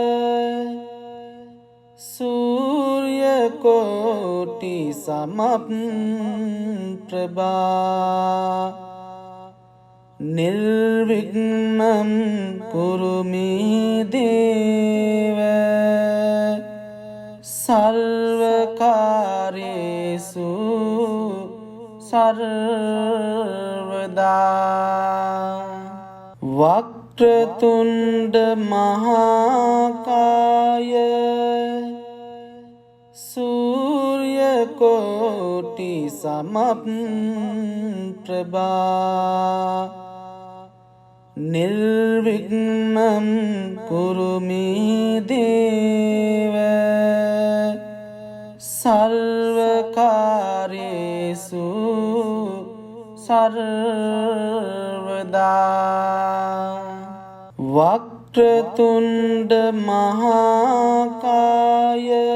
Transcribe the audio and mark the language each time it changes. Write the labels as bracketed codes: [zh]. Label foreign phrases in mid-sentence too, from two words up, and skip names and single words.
[sa] सूर्यकोटि समप्रभा निर्विघ्नं कुरु मे देव सर्वकार्येषु सर्वदा. वक्रतुण्ड महाकाय सूर्यकोटि कोटि समप्रभा निर्विघ्नं कुरु मे देव सर्वकार्येषु सर्वदा वक्रतुण्ड महाकाय